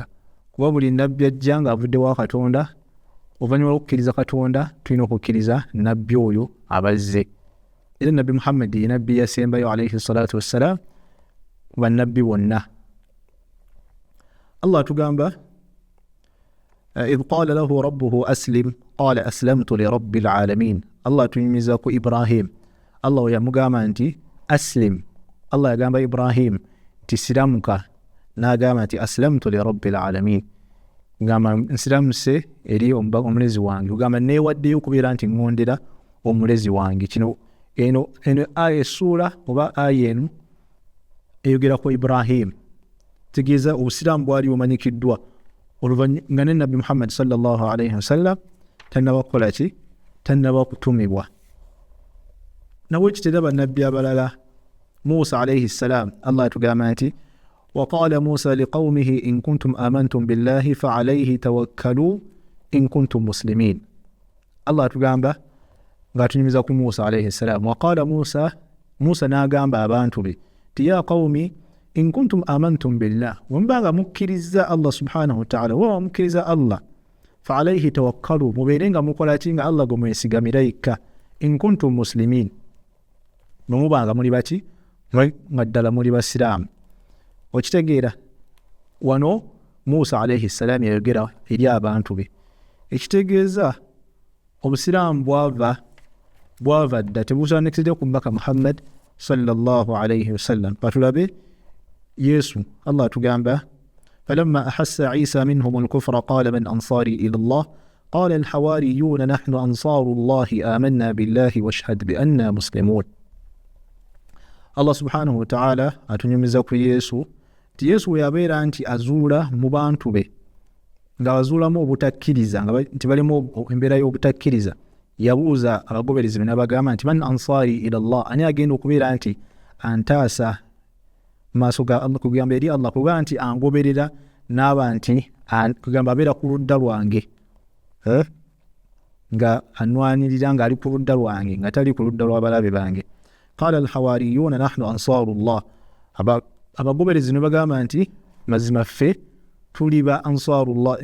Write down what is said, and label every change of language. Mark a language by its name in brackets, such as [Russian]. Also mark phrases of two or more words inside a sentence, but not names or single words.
[Ganda] Kuba buli nabbi ajja ng'avudde wa Katonda, oluvannyuma lw'okukkiriza Katonda tulina okukkiriza nabbi oyo abazze. Era nabbi Muhammad ye nabbi yasembayo [Arabic] عليه الصلاة والسلام [Ganda] ku bannabbi bonna. [Arabic] Allah tugamba إذ قال له ربه أسلم قال أسلمت لرب العالمين. [Ganda] Allah tunyumiza ku Ibrahim. Allah yamugamba nti aslim. Allah yagamba Ibrahim nti siramuka, n'agamba nti [Arabic] أسلمت لرب العالمين, [Ganda] ngamba nsiramuse eri omulezi wange. Ugamba neewaddeyo okubeera nti ngondera omulezi wange. Kino eno aya essuula oba aya eno eyogera ku Ibrahim, tegeeza obusiraamu bwali bumanyikiddwa nga ne nabbi Muhammad [Arabic] صلى الله عليه وسلم [Ganda] tannaba kukola ki? Tannaba kutumibwa. Nawe kitera bannabbi abalala. [Arabic] Musa عليه السلام, Allah [Ganda] atugamba nti [Arabic] وقال موسى لقومه إن كنتم آمنتم بالله فعليه توكلوا إن كنتم مسلمين. [Ganda] الله تugamba ngatunyumiza ku Musa [Arabic] عليه السلام. وقال موسى [Ganda] n'agamba abantu be ti [Arabic] يا قوم إن كنتم آمنتم بالله, [Ganda] wembanga mukkiriza Allah [Arabic] سبحانه وتعالى, [Ganda] wa mukkiriza Allah, [Arabic] فعليه توكلوا, [Ganda] mubeerenga mukola ki? Nga Allah gwe mwesigamira yekka. [Arabic] إن كنتم مسلمين, [Ganda] mubanga muli baki? Nga ddala muli basiraamu. Okitegeera wano Musa [Arabic] عليه السلام [Ganda] yayogera eri abantu be, ekitegeeza obusiraamu bwava dda, tebusaanikiridde ku mbaka Muhammad [Arabic] صلى الله عليه وسلم. [Ganda] Patulabe Yesu, Allah tugamba [Arabic] فلما أحس عيسى منهم الكفر قال من أنصاري إلى الله قال الحواريون نحن أنصار الله آمنا بالله واشهد بأننا مسلمون. [Ganda] Allah [Arabic] سبحانه وتعالى [Ganda] atunyumiza ku Yesu ti Yesu yabeera nti azuula mu bantu be, nga bazuulamu obutakkiriza, nti balimu embeera y'obutakkiriza. Yabuuza abagoberezi be n'abagamba nti [Arabic] من أنصاري إلى الله, [Ganda] ani agenda okubeera nti antaasa maaso ga Allah, kugamba eri Allah, kugamba nti angoberera n'aba nti kugamba abeera ku ludda lwange, nga anwanirira nga ali ku ludda lwange, nga tali ku ludda lw'abalabe bange. [Arabic] قال الحواريون نحن أنصار الله, [Ganda] abagoberezi ne bagamba nti mazima ffe tuli ba ansarullah.